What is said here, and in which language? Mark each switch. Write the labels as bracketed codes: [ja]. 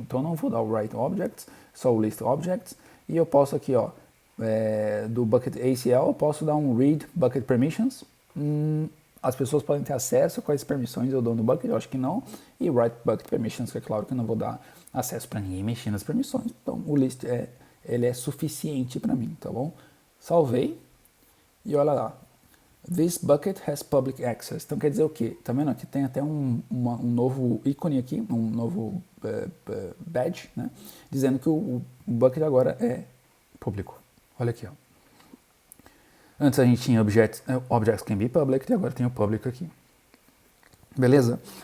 [pt] Então, eu não vou dar o write objects, só o list objects, e eu posso aqui, ó, do bucket ACL, eu posso dar um read bucket permissions. As pessoas podem ter acesso, quais permissões eu dou no bucket, eu acho que não. E write bucket permissions, que é claro que eu não vou dar acesso para ninguém mexer nas permissões. Então o list ele é suficiente para mim, tá bom? Salvei e olha lá. [en] This bucket has public access. [pt] Então quer dizer o quê? Tá vendo? Aqui tem até um novo ícone aqui, um novo badge, né? Dizendo que o bucket agora é público. Olha aqui, ó. Antes a gente tinha [en] objects can be public [pt] e agora tem o public aqui. Beleza?